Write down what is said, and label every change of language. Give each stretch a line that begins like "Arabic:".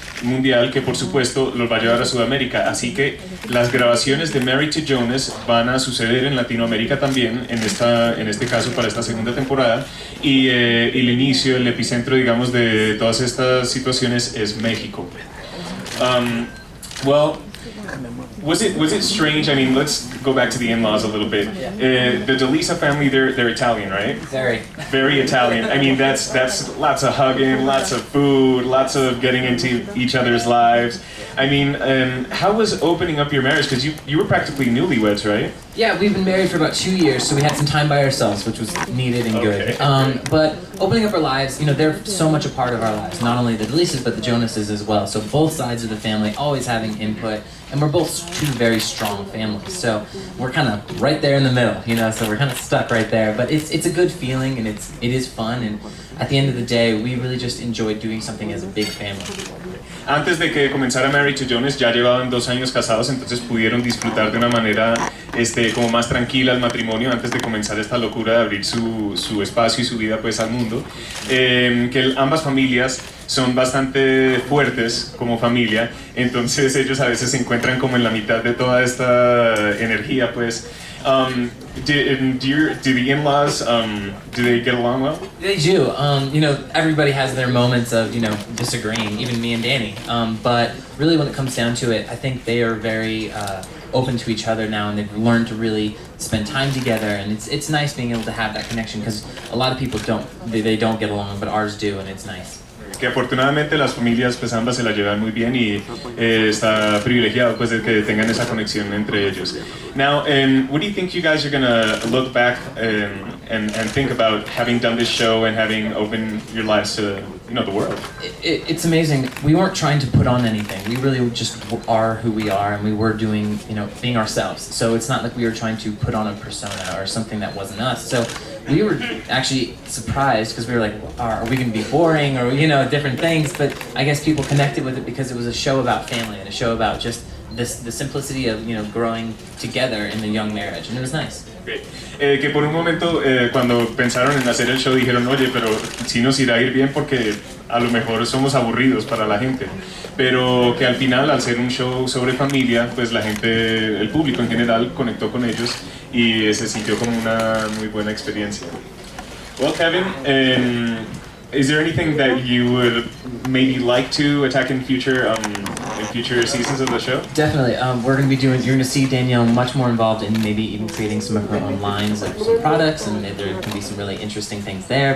Spanish: mundial que por supuesto los va a llevar a Sudamérica. Así que las grabaciones de Married to Jonas van a suceder en Latinoamérica también, en este caso para esta segunda temporada. Y el inicio, el epicentro, digamos, de todas estas situaciones es México.
English: Well, was it strange? I mean, let's go back to the in-laws a little bit. The DeLisa family, they're Italian, right? Very Italian. I mean, that's lots of hugging, lots of food, lots of getting into each other's lives. I mean, how was opening up your marriage? Because you were practically newlyweds, right? Yeah, we've been married for about 2 years, so we had some time by ourselves, which was needed and good. But opening up our lives, you know, they're so much a part of our lives. Not only the DeLisas, but the Jonases as well. So both sides of the family always having input, and we're both two very strong families. So we're kind of right there in the middle, you know. So we're kind of stuck right there. But it's a good feeling, and it is fun. And at the end of the day, we really just enjoy doing something as a big family.
Spanish: Antes de que comenzara Married to Jonas ya llevaban 2 años casados, entonces pudieron disfrutar de una manera como más tranquila el matrimonio antes de comenzar esta locura de abrir su espacio y su vida pues al mundo. Que ambas familias son bastante fuertes como familia, entonces ellos a veces se encuentran como en la mitad de toda esta energía pues.
English: Do the in-laws, do they get along well? They do. You know, everybody has their moments of, you know, disagreeing, even me and Danny. But really when it comes down to it, I think they are very open to each other now, and they've learned to really spend time together, and it's nice being able to have that connection, because a lot of people they don't get along, but ours do, and it's nice.
Spanish: Que afortunadamente las familias pues ambas se la llevan muy bien y está privilegiado pues de que tengan esa conexión entre ellos.
English: Now, what do you think you guys are gonna look back and think about having done this show and having opened your lives to, you know, the world? It's amazing. We weren't trying to put on anything. We really just are who we are, and we were doing, you know, being ourselves. So it's not like we were trying to put on a persona or something that wasn't us. So we were actually surprised, because we were like, are we going to be boring, or, you know, different things, but I guess people connected with it because it was a show about family and a show about just the simplicity of, you know, growing together in the young marriage, and it was nice. Okay.
Spanish: Que por un momento cuando pensaron en hacer el show dijeron, oye, pero sí nos irá a ir bien porque a lo mejor somos aburridos para la gente, pero que al final, al ser un show sobre familia, pues la gente, el público en general, conectó con ellos y se sintió como una muy buena experiencia.
English: Well, Kevin, is there anything that you would maybe like to attack in future seasons of the show? Definitely. You're going to see Danielle much more involved in maybe even creating some of her own lines of some products, and there can be some really interesting things there.